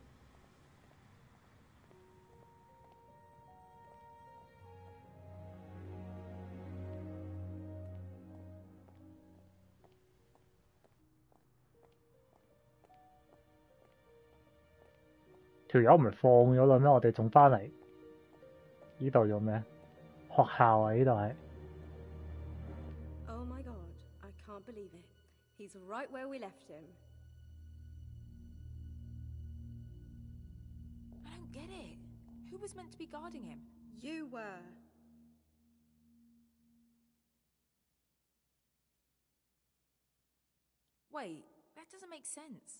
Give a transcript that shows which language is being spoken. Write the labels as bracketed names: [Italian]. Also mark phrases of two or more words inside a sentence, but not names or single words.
[Cantonese] . 條友唔係放咗啦咩？我哋仲返嚟呢度做咩？學校啊，呢度係。 [English] Oh my god, I can't believe it. He's right where we left him. I don't get it. Who was meant to be guarding him? You were. Wait, that doesn't make sense.